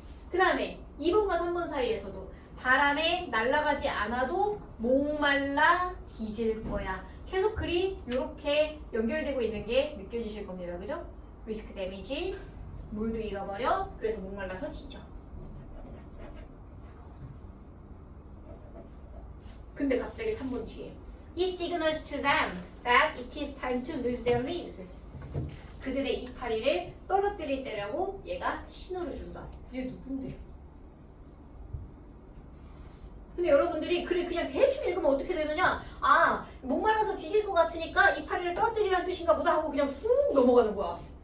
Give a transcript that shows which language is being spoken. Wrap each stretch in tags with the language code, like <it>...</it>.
<ko>그 다음에 2번과 3번 사이에서도 바람에 날아가지 않아도 목말라 뒤질 거야. 계속 글이 이렇게 연결되고 있는 게 느껴지실 겁니다. 그죠? 리스크 데미지, 물도 잃어버려, 그래서 목말라서 뒤져. 근데 갑자기 3번 뒤에</ko> <en>It signals to them that it is time to lose their leaves.</en> <ko>그들의 이파리를 떨어뜨릴 때라고 얘가 신호를 준다. 얘 누군데? 근데 여러분들이 글을 그냥 대충 읽으면 어떻게 되느냐? 목말라서 뒤질 것 같으니까 이파리를 떨어뜨리라는 뜻인가 보다 하고 그냥 훅 넘어가는 거야.</ko>